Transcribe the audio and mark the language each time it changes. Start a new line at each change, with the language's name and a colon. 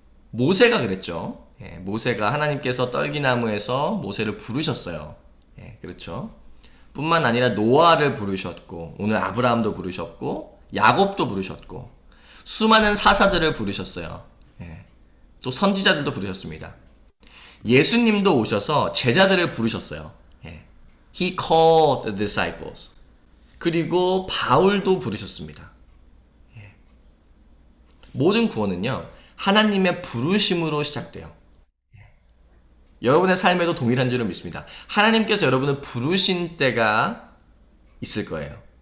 Korean: 모세가 그랬죠. 예, 모세가 하나님께서 떨기나무에서 모세를 부르셨어요. 예, 그렇죠. 뿐만 아니라 노아를 부르셨고 오늘 아브라함도 부르셨고 야곱도 부르셨고 수많은 사사들을 부르셨어요. 예. 또 선지자들도 부르셨습니다. 예수님도 오셔서 제자들을 부르셨어요. 예.
English: He called the disciples.
Korean: 그리고 바울도 부르셨습니다. 예. 모든 구원은요 하나님의 부르심으로 시작돼요. 여러분의 삶에도 동일한 줄을 믿습니다. 하나님께서 여러분을 부르신 때가 있을 거예요.